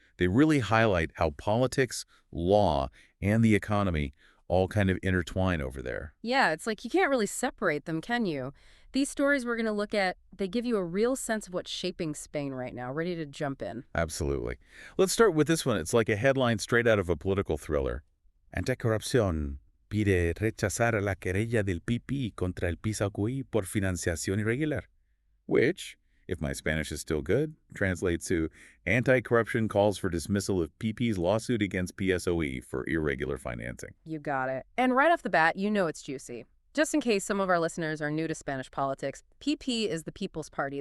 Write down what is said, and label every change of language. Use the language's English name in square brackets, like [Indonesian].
[English] They really highlight how politics, law, and the economy all kind of intertwine over there. Yeah, it's like you can't really separate them, can you? These stories we're going to look at, they give you a real sense of what's shaping Spain right now. Ready to jump in? Absolutely. Let's start with this one. It's like a headline straight out of a political thriller. [Spanish] Anticorruption pide rechazar la querella del PP contra el PSOE por financiación irregular. [English] Which, if my Spanish is still good, translates to Anti-Corruption calls for dismissal of PP's lawsuit against PSOE for irregular financing. You got it. And right off the bat, you know it's juicy. Just in case some of our listeners are new to Spanish politics, PP is the People's Party.